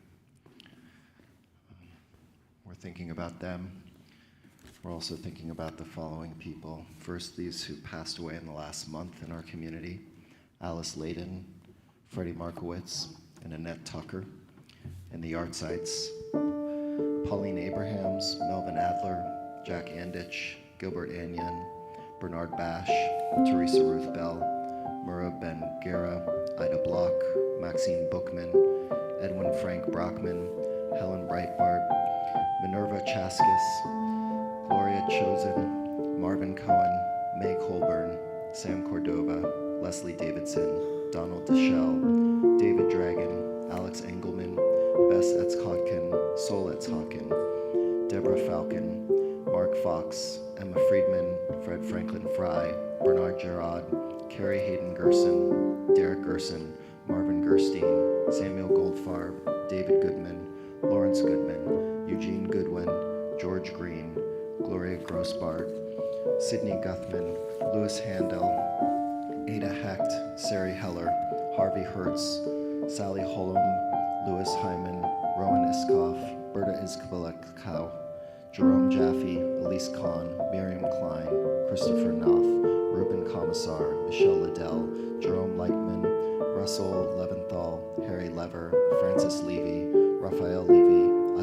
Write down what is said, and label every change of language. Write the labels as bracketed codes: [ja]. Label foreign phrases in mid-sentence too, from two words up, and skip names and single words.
[en] We're thinking about them. We're also thinking about the following people. First, these who passed away in the last month in our community: Alice Layden, Freddie Markowitz, and Annette Tucker. And the Artsites: Pauline Abrahams, Melvin Adler, Jack Anditch, Gilbert Anyon, Bernard Bash, Teresa Ruth Bell, Murrah Ben Gera, Ida Block, Maxine Bookman, Edwin Frank Brockman, Helen Breitbart, Minerva Chaskis, Gloria Chosen, Marvin Cohen, May Colburn, Sam Cordova, Leslie Davidson, Donald Deschelle, David Dragon, Alex Engelman, Bess Etzhotkin, Sol Etzhotkin, Deborah Falcon, Mark Fox, Emma Friedman, Fred Franklin Fry, Bernard Gerard, Carrie Hayden Gerson, Derek Gerson, Marvin Gerstein, Samuel Goldfarb, David Goodman, Lawrence Goodman, Eugene Goodwin, George Green, Gloria Grossbart, Sidney Guthman, Louis Handel, Ada Hecht, Sari Heller, Harvey Hertz, Sally Holm, Louis Hyman, Rowan Iskoff, Berta Izkbalek-Kow, Jerome Jaffe, Elise Kahn, Miriam Klein, Christopher Knopf, Ruben Commissar, Michelle Liddell, Jerome Lightman, Russell Leventhal, Harry Lever, Francis Levy, Raphael Levy,